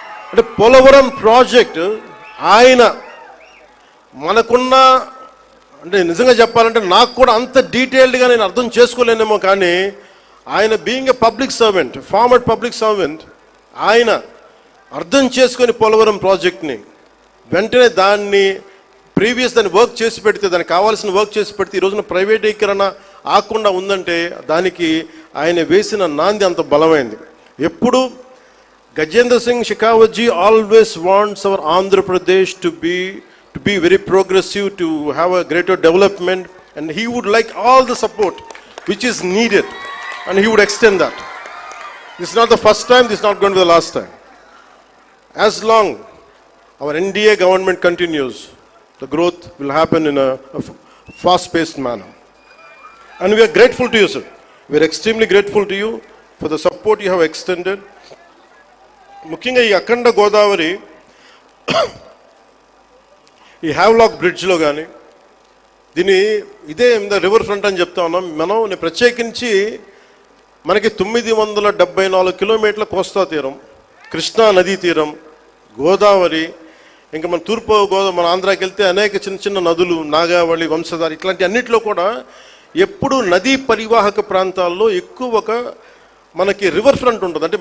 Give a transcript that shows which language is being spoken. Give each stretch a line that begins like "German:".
Telugu: అంటే పోలవరం ప్రాజెక్ట్ ఆయన మనకున్న, అంటే నిజంగా చెప్పాలంటే నాకు కూడా అంత డీటెయిల్డ్గా నేను అర్థం చేసుకోలేనేమో, కానీ ఆయన
English: being a public servant,
Telugu: farmer public servant, ఆయన అర్థం చేసుకొని పోలవరం ప్రాజెక్ట్ని వెంటనే దాన్ని వర్క్ చేసి పెడితే, దానికి కావాల్సిన వర్క్ చేసి పెడితే ఈ రోజున ప్రైవేటీకరణ ఆకుండా ఉందంటే దానికి ఆయన వేసిన నాంది అంత బలమైంది. ఎప్పుడు
English: Gajendra Singh Shekhawat ji always wants our Andhra Pradesh to be very progressive, to have a greater development, and he would like all the support which is needed, and he would extend that. This is not the first time, this is not going to be the last time. As long our NDA government continues, the growth will happen in a fast-paced manner. And we are grateful to you, sir. We are extremely grateful to you for the support you have extended.
Telugu: ముఖ్యంగా ఈ అఖండ గోదావరి ఈ Havelock బ్రిడ్జ్లో కానీ ఇదే river front అని చెప్తా ఉన్నాం నేను ప్రత్యేకించి మనకి 974 కిలోమీటర్ల కోస్తా తీరం, కృష్ణా నదీ తీరం, గోదావరి, ఇంకా మన తూర్పు గోదావరి, మన ఆంధ్రాకి వెళ్తే అనేక చిన్న చిన్న నదులు, నాగావళి, వంశధార, ఇట్లాంటి అన్నింటిలో కూడా ఎప్పుడు నదీ పరివాహక ప్రాంతాల్లో ఎక్కువ మనకి రివర్ ఫ్రంట్ ఉంటుంది.